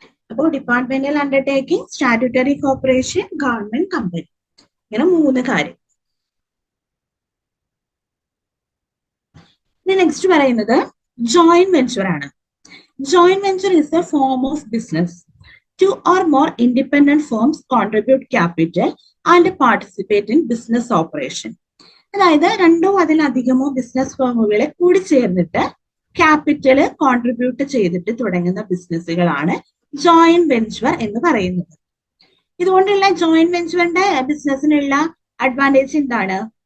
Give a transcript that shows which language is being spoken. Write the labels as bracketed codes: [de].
[ml] അപ്പോൾ departmental undertaking, statutory corporation, government company, ഇങ്ങനെ 3 കാര്യം. നെക്സ്റ്റ് പറയുന്നത് ജോയിന്റ് വെഞ്ചർ ആണ്. [en] Joint venture is a form of business. 2 or more independent firms contribute capital and participate in business operation. [ml] അതായത് രണ്ടോ അതിലധികമോ business ഫേമുകളെ കൂടി ചേർന്നിട്ട് ക്യാപിറ്റൽ കോൺട്രിബ്യൂട്ട് ചെയ്തിട്ട് തുടങ്ങുന്ന ബിസിനസ്സുകളാണ് ജോയിന്റ് വെഞ്ചർ എന്ന് പറയുന്നത്. ഇതുകൊണ്ടുള്ള ജോയിന്റ് വെഞ്ചറിന്റെ ബിസിനസ്സിനുള്ള അഡ്വാൻറ്റേജ് എന്താണ്?